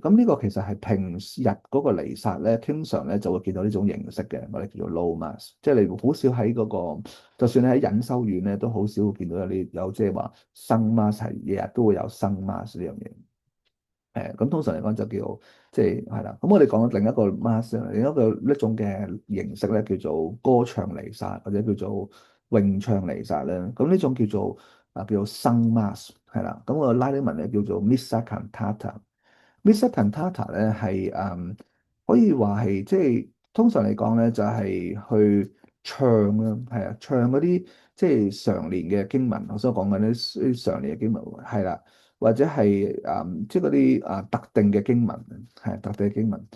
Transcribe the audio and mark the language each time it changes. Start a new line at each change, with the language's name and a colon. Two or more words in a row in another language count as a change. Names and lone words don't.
Cantonese: 咁呢個其實係平日嗰個彌撒咧，經常咧就會見到呢種形式嘅，我哋叫做
English: low mass，
Cantonese: 即係你好少喺嗰個，就算你喺隱修院咧，都好少會見到有即係話生 mass 係日日都會有生 mass 呢樣嘢。咁通常嚟講就叫即係啦。咁我哋講另一個 mass，另一種嘅形式咧，叫做歌唱彌撒或者叫做詠唱彌撒咧。咁呢種叫做生 mass 係啦。咁個拉丁文咧叫做
Latin: missa cantata。 missa cantata
Cantonese: 咧係可以話係即係通常嚟講咧就係去唱啦，係啊，唱嗰啲即係常年嘅經文。我所講緊啲常年嘅經文係啦。或者係即係嗰啲特定嘅經文，係特定嘅經文。